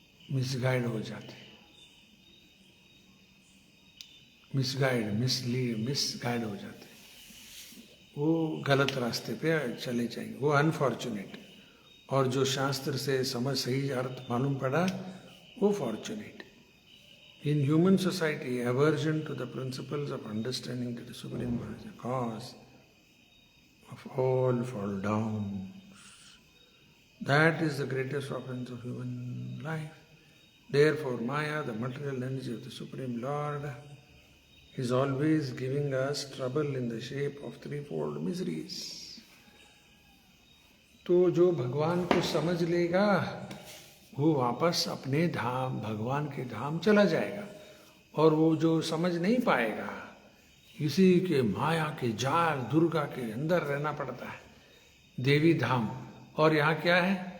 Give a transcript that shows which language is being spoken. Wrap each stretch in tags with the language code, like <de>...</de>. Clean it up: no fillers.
<hi>Misguide हो जाते, misguide हो जाते, वो गलत रास्ते पे चले जाएंगे, वो अनफॉर्चुनेट। और जो शास्त्र से समझ सही अर्थ मालूम पड़ा, वो fortunate.</hi> <en>In human society, aversion to the principles of understanding that the Supreme Lord is the cause of all fall downs. That is the greatest offense of human life. Therefore, Maya, the material energy of the Supreme Lord, is always giving us trouble in the shape of threefold miseries.</en> <hi>तो जो भगवान को समझ लेगा वो वापस अपने धाम, भगवान के धाम चला जाएगा। और वो जो समझ नहीं पाएगा, इसी के माया के जाल, दुर्गा के अंदर रहना पड़ता है, देवी धाम। और यहाँ क्या है?</hi>